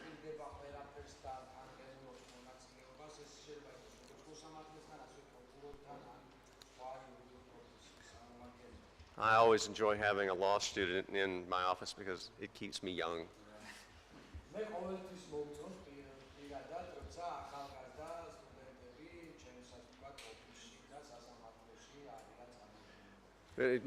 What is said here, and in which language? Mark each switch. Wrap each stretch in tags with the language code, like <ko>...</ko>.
<ka>ხედება ყველაფერს და თანხმობს მონაწილეობას, ეს შეიძლება იყოს როგორც მოსამართლესთან, ასევე პროკურორთან ან სხვა იურიდიულ პროფესიის წარმომადგენელთან.</ka> <en>I always enjoy having a law student in my office because it keeps me young.</en> <ka>მე ყოველთვის მოვწონს პირადად, როცა ახალგაზრდა სტუდენტები ჩემსაც ვთქვათ ოფისში და სასამართლოში არიან წამოწეული.</ka>